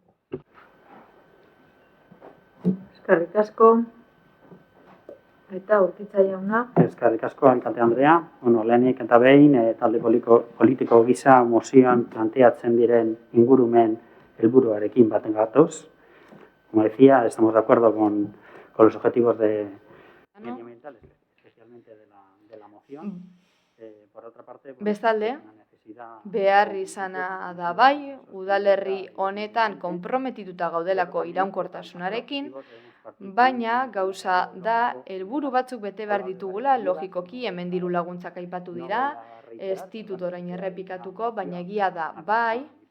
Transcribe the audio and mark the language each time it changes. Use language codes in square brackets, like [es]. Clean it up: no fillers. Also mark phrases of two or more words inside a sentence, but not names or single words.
[eu] Eskerrik asko. Eta Urkitza jauna. Eskerrik asko, alkate Andrea. Lehenik eta behin, talde politiko gisa mozioan planteatzen diren ingurumen helburuarekin baten gatoz. [es] Como decía, estamos de acuerdo con los objetivos medioambientales, especialmente de la moción. Por otra parte, [eu] bestalde, behar izana da bai, udalerri honetan konprometituta gaudelako iraunkortasunarekin, baina gauza da helburu batzuk bete behar ditugula, logikoki hemen diru laguntzak aipatu dira, ez ditut orain errepikatuko, baina egia da bai,